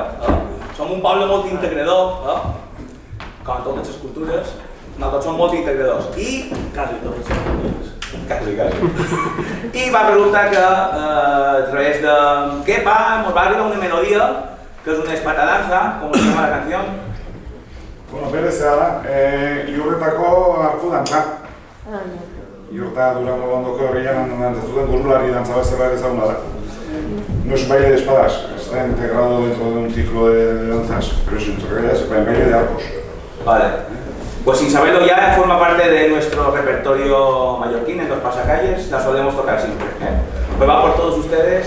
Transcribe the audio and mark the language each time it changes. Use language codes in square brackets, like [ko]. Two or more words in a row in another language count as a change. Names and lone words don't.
[ca] Som un poble molt integrador, com totes les cultures, nosaltres som molt integradors. I quasi totes les cultures. Quasi. I va resultar que a través de Kepa mos va arribar una melodia que és una espatadanza, [es] com se llama la canción. [eu] Bueno, berezea da, iurretako hartu dantza. Iurta Durango ondoko herrian antzuten burlari dantza bezala ere ezaguna da. [es] No es un baile de espadas, está integrado dentro de un ciclo de danzas, pero es en realidad es un baile de arcos. Vale. Pues sin saberlo ya forma parte de nuestro repertorio mallorquín en los pasacalles, la solemos tocar siempre. Pues va por todos ustedes.